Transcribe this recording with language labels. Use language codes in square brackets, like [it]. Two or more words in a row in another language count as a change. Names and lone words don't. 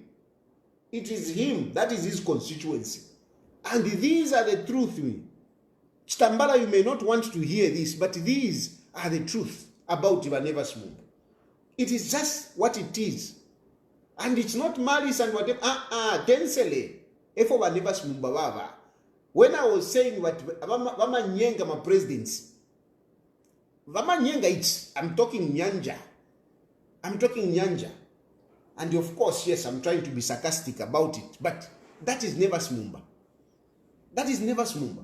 [en] It is him. That is his constituency. And these are the truth. Chitambala, you may not want to hear this, but these are the truth about Nevas Mumba. It is just what it is. And it's not malice and whatever. [bem] Tensele. Efo Nevas Mumba baba. [en] When I was saying what Vama Nyenga my presidents. Vama Nyenga, I'm talking Nyanja. I'm talking Nyanja. And of course, yes, I'm trying to be sarcastic about it. But that is Nevas Mumba. That is Nevas Mumba.